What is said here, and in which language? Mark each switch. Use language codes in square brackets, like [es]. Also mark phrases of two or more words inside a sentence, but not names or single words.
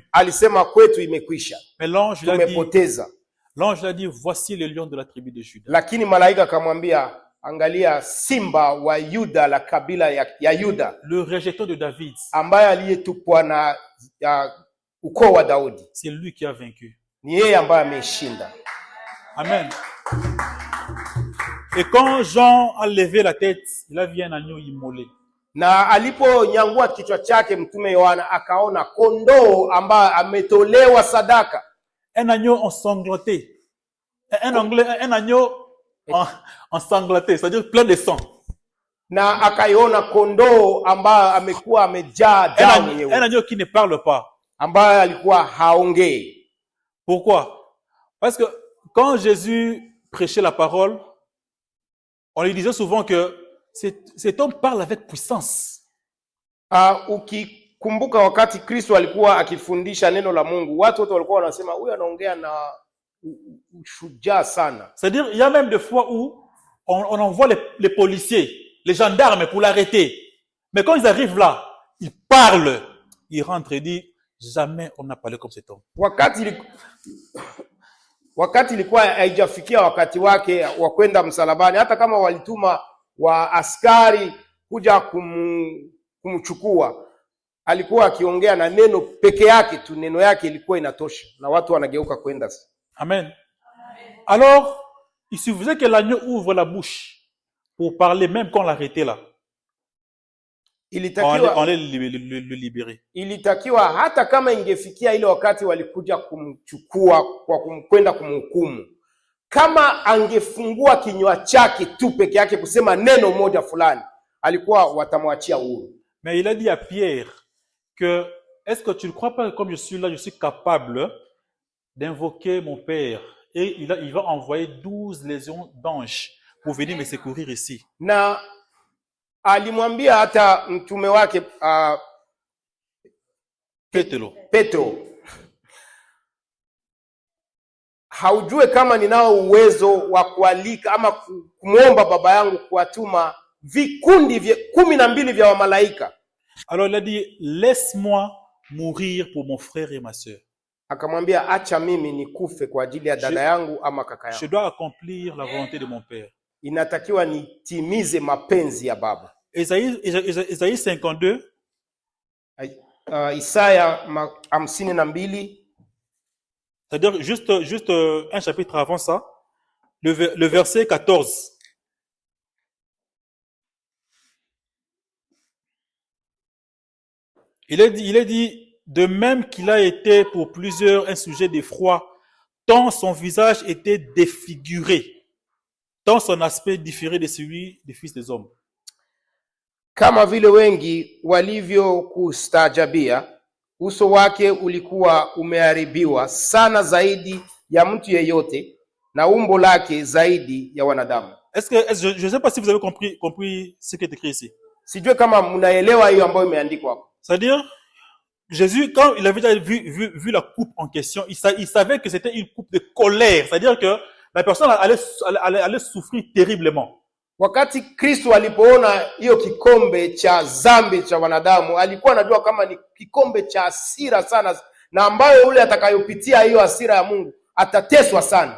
[sw] Alisema kwetu imekwisha. [fr] Mais l'ange [sw] tumepoteza. [fr] L'ange a dit voici le lion de la tribu de Juda. [sw] Lakini malaika akamwambia angalia simba wa Yuda, la kabila ya Yuda, [fr] le rejeton de David, [sw] ambaye aliyetupwa na ukoo wa Daudi. [fr] C'est lui qui a vaincu. [sw] Ni yeye ambaye ameshinda. Amen. [fr] Et quand Jean a levé la tête, il a vu un agneau immolé. [sw] Na aliponyangua kichwa chake mtume Yohana akaona kondoo ambaye ametolewa sadaka. [fr] Un agneau ensanglanté. Un agneau ensanglanté, c'est-à-dire plein de sang. [sw] Na akaiona kondoo ambaye amekuwa amejaa damu nyeusi. [fr] Un agneau qui ne parle pas. [sw] Ambaye alikuwa haongei. [fr] Pourquoi? Parce que quand Jésus prêchait la parole, on lui disait souvent que cet homme parle avec puissance. [sw] Ukikumbuka wakati Kristo alikuwa akifundisha neno la Mungu, watu wote walikuwa wanasema huyu anaongea na ushujaa sana. [fr] C'est-à-dire, il y a même des fois où on envoie les policiers, les gendarmes pour l'arrêter. Mais quand ils arrivent là, ils parlent, ils rentrent et disent jamais on n'a parlé comme cet homme. [sw] Wakati ilikuwa haijafikia wakati wake wa kwenda msalabani, hata kama walituma wa askari kuja kumchukua, alikuwa akiongea na neno peke yake tu, neno yake ilikuwa inatosha na watu wanageuka kwenda. Amen. [fr] Alors, il suffisait que l'agneau ouvre la bouche pour parler, même quand on l'arrêtait là. On allait le libérer. [sw] Ilitakiwa hata kama ingefikia ile wakati walikuja kumchukua kwa kwenda kumhukumu, kama angefungua kinywa chake tu peke yake kusema neno moja fulani, alikuwa watamwachia huru. [fr] Mais il a dit à Pierre que est-ce que tu ne crois pas que comme je suis là, je suis capable d'invoquer mon Père, et il va envoyer 12 légions d'anges pour venir me secourir ici. [sw] Na alimwambia hata mtume wake Petro, haujue kama ninao uwezo wa kualika ama kumwomba baba yangu kuwatuma vikundi 12 vya wamalaika. [fr] Alors il a dit laisse-moi mourir pour mon frère et ma sœur. [sw] Akamwambia acha mimi nikufe kwa ajili ya dada yangu ama kaka yangu. [fr] Je dois accomplir la volonté de mon père. [sw] Inatakiwa nitimize mapenzi ya baba. [fr] Isaïe 52. [sw] Isaya 52. [fr] C'est-à-dire juste un chapitre avant ça. le verset 14. Il est dit, de même qu'il a été pour plusieurs un sujet d'effroi, tant son visage était défiguré, tant son aspect différait de celui des fils des hommes. [sw] Kama vile wengi walivyokustaajabia, uso wake ulikuwa umeharibiwa sana zaidi ya mtu yeyote, na umbo lake zaidi ya wanadamu. [fr] Je ne sais pas si vous avez compris ce qui est écrit ici. [sw] Sijue kama mnaelewa hiyo ambayo imeandikwa hapo. [fr] C'est-à-dire, Jésus, quand il avait déjà vu la coupe en question, il savait que c'était une coupe de colère. C'est-à-dire que la personne allait souffrir terriblement. [sw] Wakati Kristo alipoona hiyo kikombe cha dhambi cha wanadamu, alikuwa anajua kama ni kikombe cha hasira sana, na ambayo yule atakayopitia hiyo hasira ya Mungu atateswa sana.